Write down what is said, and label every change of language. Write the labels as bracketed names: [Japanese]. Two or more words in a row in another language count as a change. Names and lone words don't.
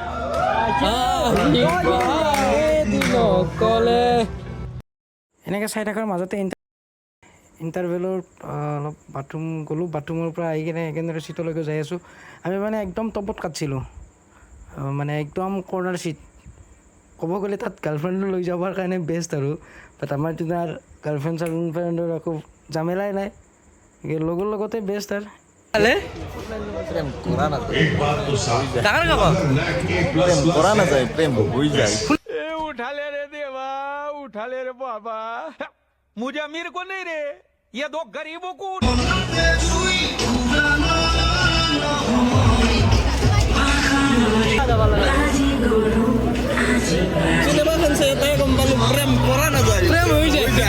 [Assamese] এনেকৈ চাই থকাৰ মাজতে ইণ্টাৰভেলত অলপ বাথৰুম গ'লোঁ বাথৰুমৰ পৰা আহি কিনে একেবাৰে চিটলৈকে যাই আছোঁ আমি মানে একদম টপত কাটিছিলোঁ মানে একদম [English] corner seat [Assamese] ক'ব গ'লে তাত গাৰ্লফ্ৰেণ্ডো লৈ যাবৰ কাৰণে বেষ্ট আৰু বাট আমাৰ দিনাৰ গাৰ্লফ্ৰেণ্ডৰ একো জামেলাই নাই লগৰ লগতে বেষ্ট আৰু [Hindi] उठाले रे देवा उठाले रे बाबा मुझे अमीर को नहीं रे ये दो गरीबों को [Assamese] চিনেমাখন চাই তাই গম পালোঁ প্ৰেম কৰা নাযায় প্ৰেম হৈ যায়